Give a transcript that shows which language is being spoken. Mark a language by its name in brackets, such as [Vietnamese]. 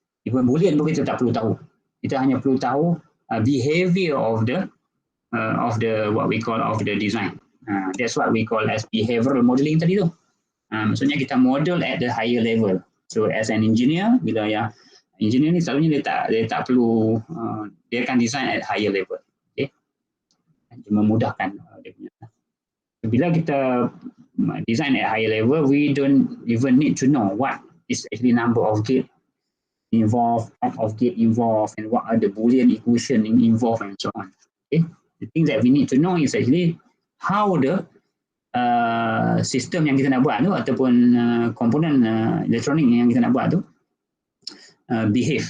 [English] Even Boolean [Malay] pun kita tak perlu tahu. [English] Kita hanya perlu tahu behavior of the what we call of the design. That's what we call as behavioral modeling [Malay] tadi tu. Maksudnya kita [English] model at the higher level. So as an engineer, [Malay] bila engineer ni selalunya dia tak perlu dia akan [English] design at higher level. [Malay] Okay, memudahkan dia punya. Bila kita [English] design at higher level, we don't even need to know what is actually number of gate involved, type of gate involved, and what are the Boolean equation involved and so on. Okay, the thing that we need to know is actually how the system [Malay] yang kita nak buat tu [English] ataupun komponen elektronik yang kita nak buat tu behave.